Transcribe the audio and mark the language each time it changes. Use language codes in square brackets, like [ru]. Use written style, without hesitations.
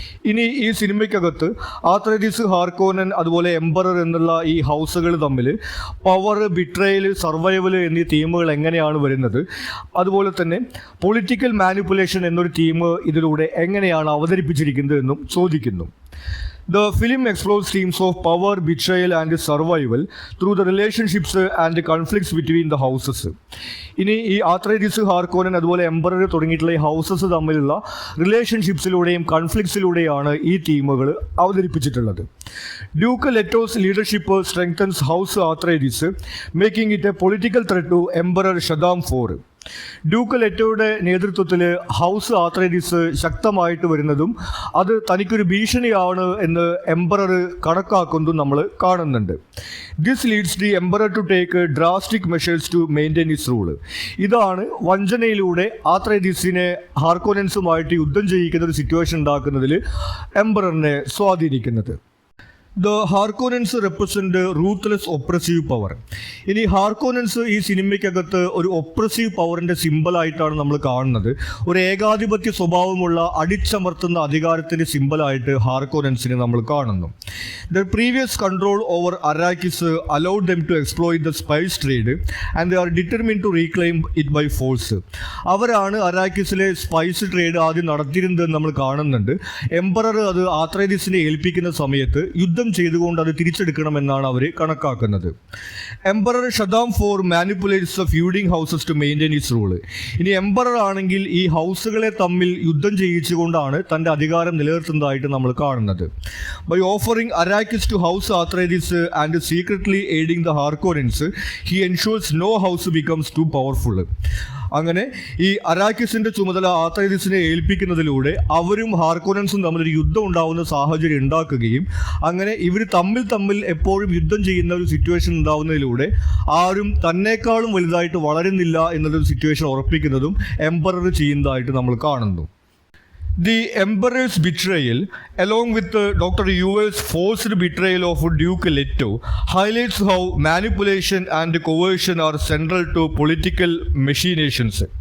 [ml] ഇനി ഈ സിനിമയ്ക്കകത്ത് ആത്രേദീസ്, ഹാർക്കോനൻ അതുപോലെ എംപറർ എന്നുള്ള ഈ ഹൗസുകൾ തമ്മിൽ പവർ, ബിട്രയൽ, സർവൈവൽ എന്നീ തീമുകൾ എങ്ങനെയാണ് വരുന്നത്, അതുപോലെ തന്നെ പൊളിറ്റിക്കൽ മാനിപ്പുലേഷൻ എന്നൊരു തീം ഇതിലൂടെ എങ്ങനെയാണ് അവതരിപ്പിച്ചിരിക്കുന്നത് എന്നും ചോദിക്കുന്നു. [en] The film explores themes of power, betrayal and survival through the relationships and conflicts between the houses. [ml] ഇനി ഈ ആത്രേദീസ്, ഹാർക്കോനൻ അതുപോലെ എംപറർ തുടങ്ങിയിട്ടുള്ള ഈ ഹൗസസ് തമ്മിലുള്ള റിലേഷൻഷിപ്സിലൂടെയും കൺഫ്ലിക്ട്സിലൂടെയാണ് ഈ തീമുകൾ അവതരിപ്പിച്ചിട്ടുള്ളത്. [en] Duke Leto's leadership strengthens House Atreides, making it a political threat to Emperor Shaddam IV. [ml] Duke ലെറ്റോയുടെ നേതൃത്വത്തിൽ house ആത്രേദീസ് ശക്തമായിട്ട് വരുന്നതും അത് തനിക്കൊരു ഭീഷണിയാണ് എന്ന് എംപറർ കണക്കാക്കുന്നതും നമ്മൾ കാണുന്നുണ്ട്. [en] This leads the emperor to take drastic measures to maintain his rule. [ml] ഇതാണ് വഞ്ചനയിലൂടെ ആത്രേദീസിനെ ഹാർക്കോനൻസുമായിട്ട് യുദ്ധം ചെയ്യിക്കുന്ന ഒരു സിറ്റുവേഷൻ ഉണ്ടാക്കുന്നതിൽ എംപററിനെ സ്വാധീനിക്കുന്നത്. [en] The Harkonnens represent ruthless oppressive power. [ml] ഇനി ഹാർക്കോനൻസ് ഈ സിനിമയ്ക്കകത്ത് ഒരു ഒപ്രസീവ് പവറിൻ്റെ സിമ്പലായിട്ടാണ് നമ്മൾ കാണുന്നത്. ഒരു ഏകാധിപത്യ സ്വഭാവമുള്ള അടിച്ചമർത്തുന്ന അധികാരത്തിൻ്റെ സിമ്പലായിട്ട് ഹാർക്കോനൻസിനെ നമ്മൾ കാണുന്നു. [en] Their previous control over Arrakis allowed them to exploit the spice trade and they are determined to reclaim it by force. [ml] അവരാണ് അറാക്കിസിലെ സ്പൈസ് ട്രേഡ് ആദ്യം നടത്തിയിരുന്നതെന്ന് നമ്മൾ കാണുന്നുണ്ട്. എംപറർ അത് ആത്രേദീസിനെ ഏൽപ്പിക്കുന്ന സമയത്ത് യുദ്ധം ചെയ്തുകൊണ്ട് അത് തിരിച്ചെടുക്കണമെന്നാണ് അവർ കണക്കാക്കുന്നത്. [en] Emperor Shaddam IV manipulates the feuding houses to maintain his rule. [ml] ഇനി എംപറർ ആണെങ്കിൽ ഈ ഹൗസുകളെ തമ്മിൽ യുദ്ധം ചെയ്യിച്ചുകൊണ്ടാണ് തൻ്റെ അധികാരം നിലനിർത്തുന്നതായിട്ട് നമ്മൾ കാണുന്നത്. [en] By offering Arrakis to House Atreides and secretly aiding the Harkonnens he ensures no house becomes too powerful. [ml] അങ്ങനെ ഈ അറാക്കിസിൻ്റെ ചുമതല ആത്രേദീസിനെ ഏൽപ്പിക്കുന്നതിലൂടെ അവരും ഹാർക്കോനൻസും തമ്മിലൊരു യുദ്ധം ഉണ്ടാവുന്ന സാഹചര്യം ഉണ്ടാക്കുകയും അങ്ങനെ ഇവർ തമ്മിൽ എപ്പോഴും യുദ്ധം ചെയ്യുന്ന ഒരു സിറ്റുവേഷൻ ഉണ്ടാവുന്നതിലൂടെ ആരും തന്നേക്കാളും വലുതായിട്ട് വളരുന്നില്ല എന്നുള്ളൊരു സിറ്റുവേഷൻ ഉറപ്പിക്കുന്നതും എംപറർ ചെയ്യുന്നതായിട്ട് നമ്മൾ കാണുന്നു. [en] The Emperor's betrayal, along with Dr. Yuval's forced betrayal of Duke Leto, highlights how manipulation and coercion are central to political machinations.